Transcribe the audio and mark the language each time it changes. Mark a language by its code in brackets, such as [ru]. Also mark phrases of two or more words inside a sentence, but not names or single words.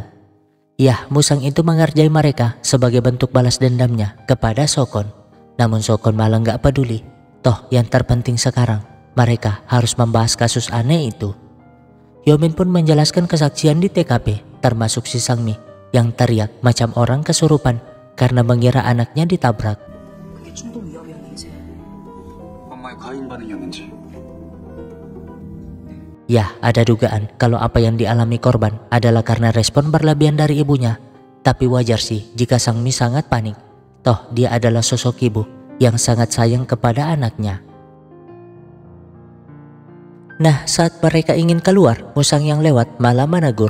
[id] Yah, Musang itu mengerjai mereka sebagai bentuk balas dendamnya kepada Sokon. Namun Sokon malah gak peduli. Toh yang terpenting sekarang mereka harus membahas kasus aneh itu. Yomin pun menjelaskan kesaksian di TKP, termasuk si Sangmi yang teriak macam orang kesurupan karena mengira anaknya ditabrak. [ko] 그게 충동 위협이었는지. 엄마의 과잉 반응이었는지. [id] Ya, ada dugaan kalau apa yang dialami korban adalah karena respon berlebihan dari ibunya. Tapi wajar sih jika Sangmi sangat panik. Toh dia adalah sosok ibu yang sangat sayang kepada anaknya. Nah, saat mereka ingin keluar, Musang yang lewat malah menegur.